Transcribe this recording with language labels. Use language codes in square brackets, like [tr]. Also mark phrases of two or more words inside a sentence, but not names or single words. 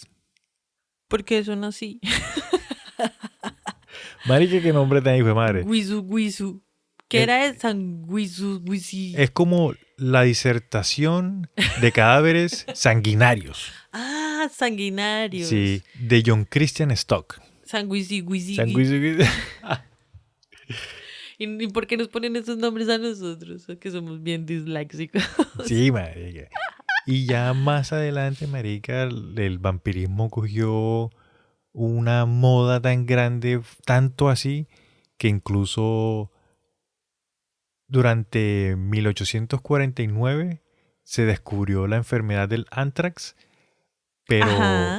[es] ¿Por qué son así? Marica, qué nombre tan hijo de madre. Guisu, guisu. ¿Qué Es, era el sanguisu, guisi? es como la disertación de cadáveres sanguinarios. Ah, sanguinarios. Sí, de John Christian Stock. Sanguisi, guisi. Sanguisuis. ¿Y por qué nos ponen esos nombres a nosotros? Que somos bien disléxicos. Sí, marica. Y ya más adelante, marica, el vampirismo cogió una moda tan grande, tanto así, que incluso durante 1849 se descubrió la enfermedad del anthrax, pero